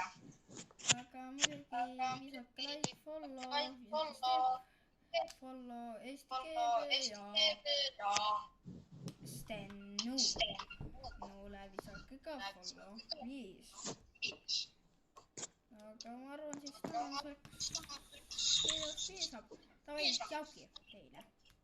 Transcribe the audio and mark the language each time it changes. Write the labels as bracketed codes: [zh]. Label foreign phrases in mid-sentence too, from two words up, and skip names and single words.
[et] aga muidugi visake like, follow Eesti Keebe ja Stenule visake ka [en] follow, please. [et] aga ma arvan, siis tänaseks videost piisab. Davai, tšauki teile.